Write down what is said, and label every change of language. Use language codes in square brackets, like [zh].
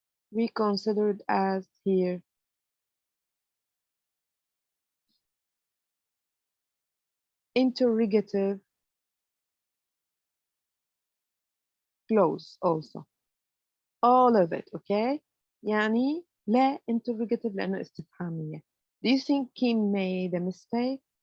[en] We considered as here interrogative clause also. All of it, okay? [ar] يعني لا interrogative لأنه استفهامية. [en] Do you think Kim made a mistake?